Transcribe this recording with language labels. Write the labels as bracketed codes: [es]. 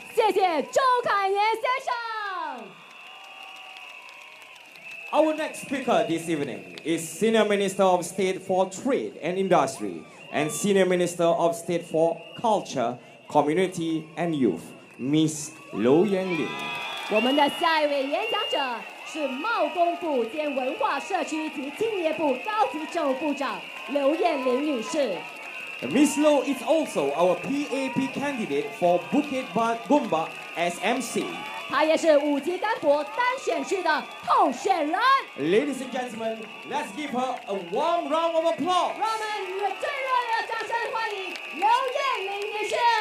[zh] 谢谢周凯炎先生。 [en] Our next speaker this evening is Senior Minister of State for Trade and Industry and Senior Minister of State for Culture, Community and Youth, Miss Low Yang Lin. [zh] 我们的下一位演讲者是贸工部兼文化社区及青年部高级政务部长刘艳玲女士。 [en] Miss Low is also our PAP candidate for Bukit Gombak SMC. [zh] 她也是五级干博单选区的候选人。 [en] Ladies and gentlemen, let's give her a warm round of applause. [zh] 让我们以最热烈的掌声欢迎刘艳玲女士。